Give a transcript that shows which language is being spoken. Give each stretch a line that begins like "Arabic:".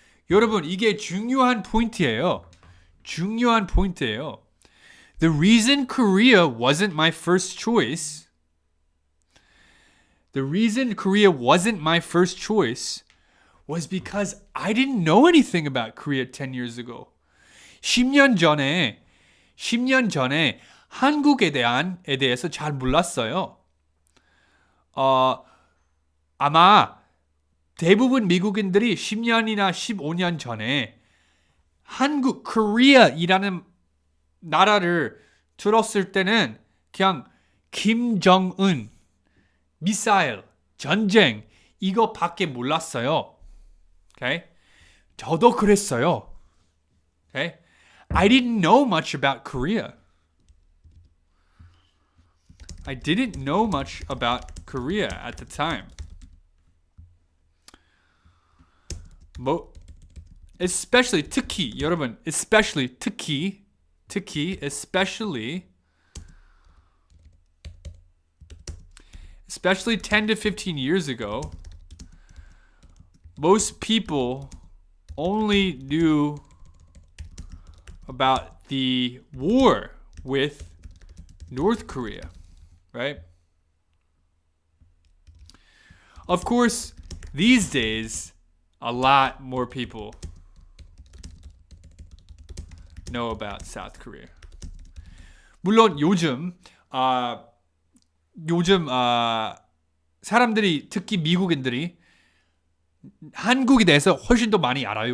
Korean: 여러분, 이게 중요한 포인트예요.
English: The reason Korea wasn't my first choice was because I didn't know anything about Korea 10 years ago.
Korean: 10년 전에 10년 전에 한국에 대해서 잘 몰랐어요. 아마 대부분 미국인들이 10년이나 15년 전에 한국, 코리아이라는 나라를 들었을 때는 그냥 김정은, 미사일, 전쟁 이거밖에 몰랐어요. Okay? 저도 그랬어요. Okay?
English: I didn't know much about Korea. I didn't know much about Korea at the time. Especially
Korean: 특히 여러분,
English: especially
Korean: 특히
English: especially 10 to 15 years ago, most people only knew about the war with North Korea, right? Of course, these days, a lot more people know about South Korea.
Korean: 물론 요즘 사람들이 특히 미국인들이 한국에 대해서 훨씬 더 많이 알아요.